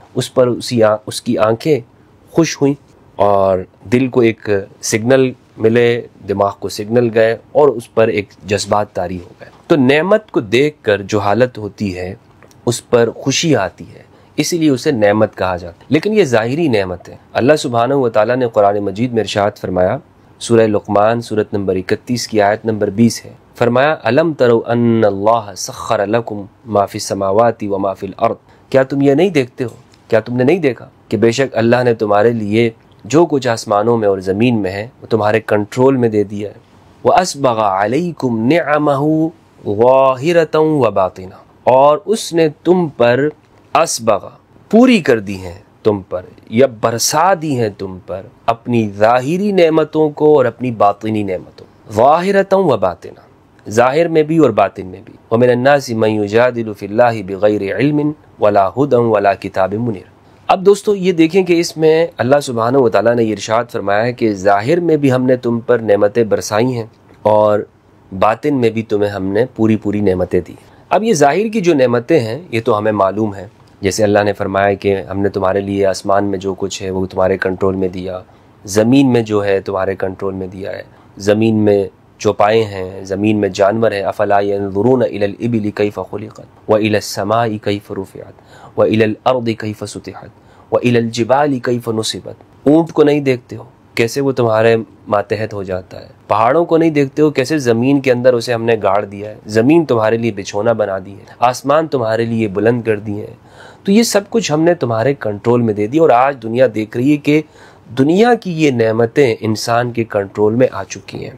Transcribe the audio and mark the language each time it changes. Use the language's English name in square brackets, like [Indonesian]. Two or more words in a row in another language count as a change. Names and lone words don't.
[Hindi] उस पर उसकी आंखें खुश हुई और दिल को एक सिग्नल मिले, दिमाग को सिग्नल गए और उस पर एक जज्बात तारी हो गए। तो नेमत को देख कर जो हालत होती है उस पर खुशी आती है, इसीलिए उसे नेमत कहा जाता है। लेकिन ये ज़ाहिरी नेमत है। [Arabic] الله سبحانه وتعالى [Hindi] ने कुरान मजीद में इरशाद फरमाया, सूरह लुक़मान सूरत नंबर 31 की आयत नंबर 20 है। फरमाया, [Arabic] ألم تروا أن الله سخر لكم ما في السماوات وما في الأرض. [Hindi] क्या तुम ये नहीं देखते हो, क्या तुमने नहीं देखा कि बेशक अल्लाह ने तुम्हारे लिए जो कुछ आसमानों में और ज़मीन में है वो तुम्हारे कंट्रोल में दे दिया है। [Arabic] وأسبغ عليكم نعمه ظاهرة وباطنة, [Hindi] और उसने तुम पर असबगा पूरी कर दी हैं, तुम पर या बरसा दी हैं तुम पर अपनी ज़ाहिरी नेमतों को और अपनी बातिनी नेमतों। [Arabic] ظاهرة وباطنة, [Hindi] ज़ाहिर में भी और बातिन में भी। [Arabic] ومن الناس من يجادل في الله بغير علم ولا هدى ولا كتاب منير. [Hindi] अब दोस्तों ये देखें कि इसमें [Arabic] الله سبحانه وتعالى [Hindi] ने इरशाद फरमाया है कि ज़ाहिर में भी हमने तुम पर नेमतें बरसाई हैं और बातिन में भी तुम्हें हमने पूरी पूरी नेमतें दी। अब ये ज़ाहिर की जो नेमतें हैं ये तो हमें मालूम है, जैसे अल्लाह ने फरमाया कि हमने तुम्हारे लिए आसमान में जो कुछ है वो तुम्हारे कंट्रोल में दिया, ज़मीन में जो है तुम्हारे कंट्रोल में दिया है। ज़मीन में चौपाएँ हैं, ज़मीन में जानवर हैं। [Arabic] أفلا ينظرون إلى الإبل كيف خلقت وإلى السماء كيف رفعت وإلى الأرض كيف سطحت وإلى الجبال كيف نصبت. [Hindi] ऊँट को नहीं देखते हो कैसे वो तुम्हारे मातहत हो जाता है। पहाड़ों को नहीं देखते हो कैसे ज़मीन के अंदर उसे हमने गाड़ दिया है। ज़मीन तुम्हारे लिए बिछोना बना दी है, आसमान तुम्हारे लिए बुलंद कर दिए हैं। तो ये सब कुछ हमने तुम्हारे कंट्रोल में दे दी। और आज दुनिया देख रही है कि दुनिया की ये नेमतें इंसान के कंट्रोल में आ चुकी हैं।